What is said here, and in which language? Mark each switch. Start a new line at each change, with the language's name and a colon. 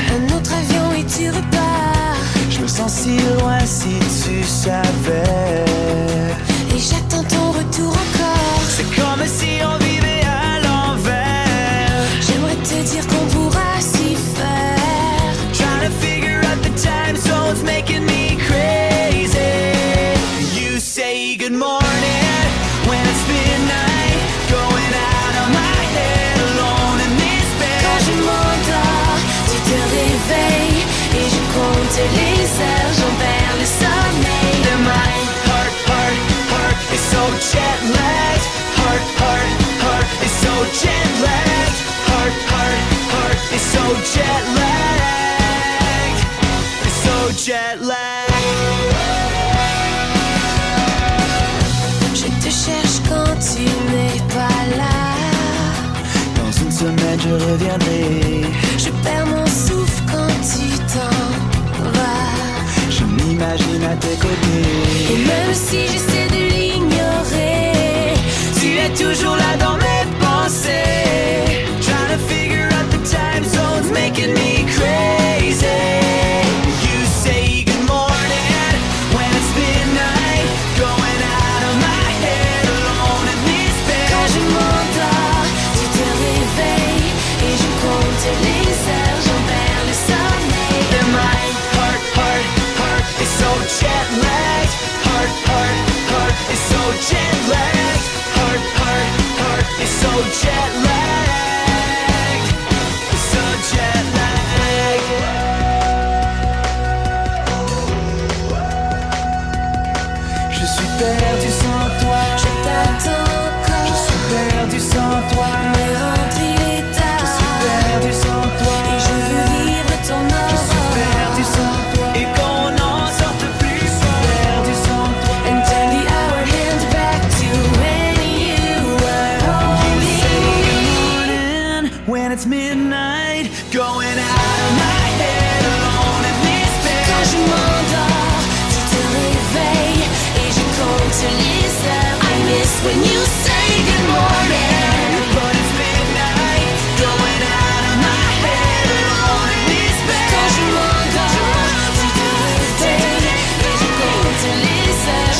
French: Un autre avion et tu repars. Je me sens si loin si tu savais. Et j'attends ton retour encore. C'est comme si on vivait à l'envers. J'aimerais te dire qu'on pourra s'y faire.
English: Trying to figure out the time zones making me crazy. You say good morning when it's midnight, going out of my head alone in this bed.
French: Quand je m'endors, tu te réveilles. Et je compte les heures, j'en perds le sommeil.
English: And my heart is so jet lagged. Heart is so jet lagged. Heart is so jet lagged. It's so jet lagged.
French: Je te cherche quand tu n'es pas là. Dans une semaine je reviendrai. Je perds mon souffle quand tu t'en vas. Je m'imagine à tes Et côtés. même si j'essaie de l'ignorer, Tu es toujours là dans mes pensées.
English: Trying to figure out the time zones making me crazy. You say good morning when it's midnight, going out of my head alone in this bed.
French: quand je m'endors, tu te réveilles. Et je compte les heures, j'en perds le sommeil.
English: And my heart is so jet lagged. Heart is so jet lagged. Heart is so jet lagged. So jet lagged.
French: Je suis perdu sans toi. Je t'attends encore. Je suis perdu sans toi. Me remplis les Je suis perdu sans toi. et je veux vivre ton Je suis perdu aurore. sans toi. Et qu'on n'en sorte plus fort. Perdu sans toi.
English: And turn the hour hand back to when you were You say good holding. morning when it's midnight, going out of my head alone in this bed.
French: Quand je m'endors, tu te réveilles et je compte les heures.
English: I miss when you say good morning. But it's midnight, going out of my head alone in this bed.
French: Quand je m'endors, tu te réveilles et je compte les heures.